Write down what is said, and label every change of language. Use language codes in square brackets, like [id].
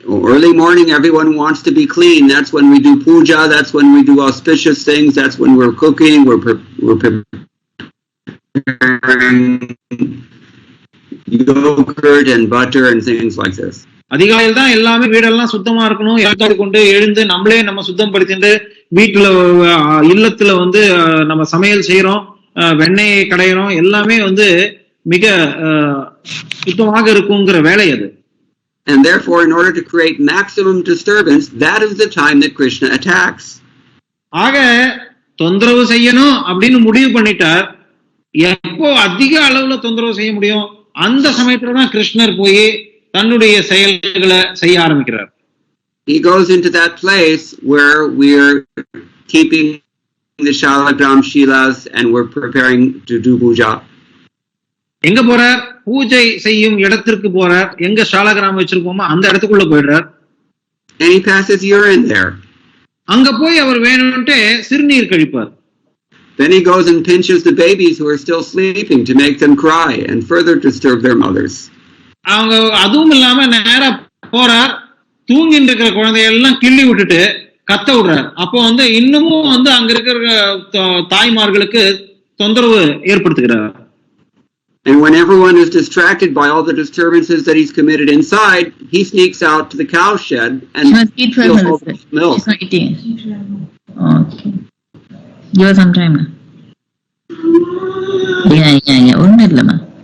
[en] Early morning, everyone wants to be clean. That's when we do puja. That's when we do auspicious things. That's when we're cooking. We're preparing yogurt and butter and things like this. [ta] அதிகாலையில் தான் எல்லாமே வீடெல்லாம் சுத்தமா இருக்கணும். எல்லாத்தோடு கொண்டு எழுந்து நம்மளே நம்ம சுத்தம் படுத்திட்டு வீட்டுல இல்லத்துல நம்ம சமையல் செய்யறோம், வெண்ணெயை கடையிறோம், எல்லாமே மிக சுத்தமாக இருக்குங்கிற வேலை அது. [en] And therefore, in order to create maximum disturbance, that is the time that Krishna attacks. [ta] ஆக தொந்தரவு செய்யணும் அப்படின்னு முடிவு பண்ணிட்டார். எப்போ அதிக அளவுல தொந்தரவு செய்ய முடியும், அந்த சமயத்துல தான் கிருஷ்ணர் போய் தன்னுடைய செயல்களை செய்ய ஆரம்பிக்கிறார். [en] He goes into that place where we're keeping the Shalagram Shilas and we're preparing to do puja. [ta] எங்க போறார்? பூஜை செய்யும் இடத்திற்கு போறார். எங்க ஷாலகிராம் வச்சிருக்கோமோ அந்த இடத்துக்குள்ள போயிடுறார். [en] And he passes urine there. [ta] அங்க போய் அவர் வேணும்னு சிறுநீர் கழிப்பார். [en] Then he goes and pinches the babies who are still sleeping to make them cry and further disturb their mothers. [ta] அவங்க அதுவும் இல்லாம நேரா போறார், தூங்கிட்டு இருக்கிற குழந்தையெல்லாம் கிள்ளி விட்டுட்டு கத்த விடுறார். அப்போ இன்னமும் அங்க இருக்கிற தாய்மார்களுக்கு தொந்தரவு ஏற்படுத்துகிறார். [en] And when everyone is distracted by all the disturbances that he's committed inside, he sneaks out to the cow shed and steals all the milk. She's not eating. Okay. Give her some time. [ta] Yeah. ஒண்ணும் இல்லம்மா.